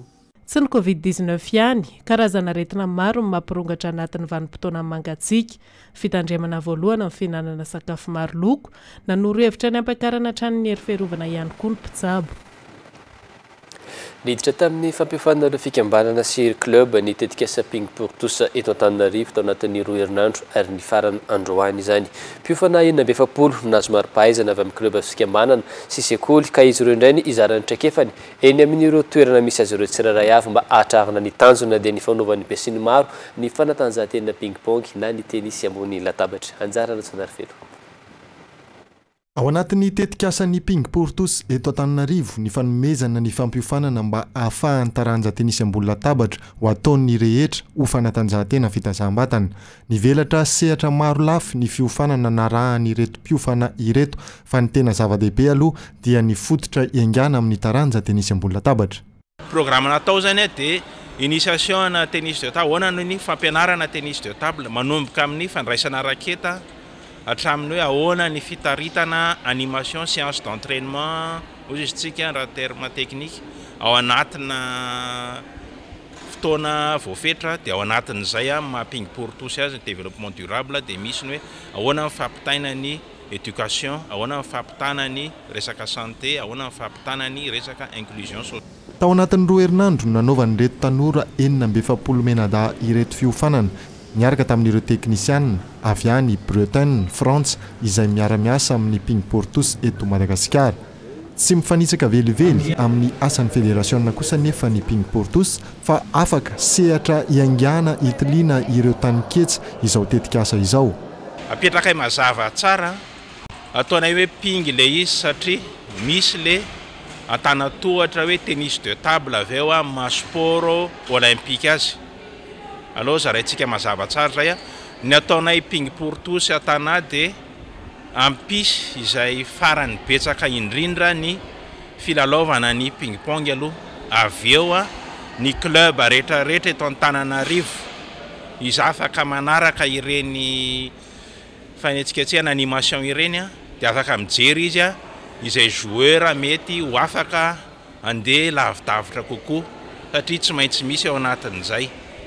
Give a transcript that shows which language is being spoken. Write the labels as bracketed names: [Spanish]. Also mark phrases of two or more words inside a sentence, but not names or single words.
[Malagasy] Tsy ny Covid-19 ihany, karazana aretina maro ny mampirongatra anatin'ny vanim-potoana mangatsika. Fitandremana voalohany amin'ny fihinanana sakafo maro loko, nanoro-hevitra ny ampiakarana hatrany hery fiarovana ihany koa ny mpitsabo. Niditra tamin'ny fampiafanana ireo fikambanana sy club ny tetikasa Ping pour tous eto Antananarivo tao anatin'ny 2 herinandro ary ny farany androany izany. Mpiofana 70 nazo mari-pahaizana avy amin'ny club fikambanana sy sekoly ka izy ireo indray ny izarany traikefany eny amin'ireo toerana misy azy ireo tsirairay avy mba ahatrarana ny tanjona dia ny fanaovan'ny mpiasiny maro ny fanatanjahantena ping-pong na ny tenisy ambony latabatra. Anjarana Tsanarifelo. Ao anatin'ny tetikasan'ny Ping pour tous eto Antananarivo ny fanomezana ny fampiofanana mba ahafahan'ny taranja tenisy ambony latabatra ho ataon'ny rehetra ho fanatanjahantena fitazaham-batana. Ny velatra sehatra maro lafy ny fiofanana narahany ireto mpiofana ireto fa ny tena zava-dehibe aloha dia ny fototra iangana amin'ny taranja tenisy ambony latabatra. Programme natao zany dia initiation na [French] tennis de table, [Malagasy] ahoana ny fampianarana [French] tennis de table [Malagasy] manomboka amin'ny fandraisana raketa hatramin'ny hoe ahoana ny fitaritana [French] animation séance d'entraînement [Malagasy] hozy izy tsika raha [French] terme technique [Malagasy] ao anatina fotoana voafetra dia ao anatin'izay maha-Ping pour tous azy ny [French] développement durable [Malagasy] dia misy ny hoe ahoana ny fampitaina ny éducation, ahoana ny fampitana ny resaka santé, ahoana ny fampitana ny resaka [French] inclusion sociale. [Malagasy] Tao anatin'ny 2 herinandro nanaovany ireto tanora 770 menada ireto fiofanana miaraka tamin'ireo teknisianina avy any Bretagne, France izay miara-miasa amin'ny Ping pour tous eto Madagasikara. Tsy mifanitsaka velively amin'ny asan'ny fédération kosa nefa ny Ping pour tous fa afaka sehatra iangana itiliana ireo taniketsa izao tetikasa izao. Apetraka mazava tsara ataonay hoe ping le izy satria misy le antanatohatra hoe [French] tennis de table [Malagasy] avy eo masport olympique azy. Alors zaraintsika mazava tsara zay ny ataonay Ping pour tous atana dia ampisy izay farany betsaka indrindra ny filalaovana ny ping pong aloha avy eo ny club rehetrarehetra eto Antananarivo izy afaka manaraka ireny fanetsiketsehana animation ireny dia afaka mijery izy izay joueur mety ho afaka andeha lavidavitra kokoa satria tsy maintsy misy ao anatin'izay.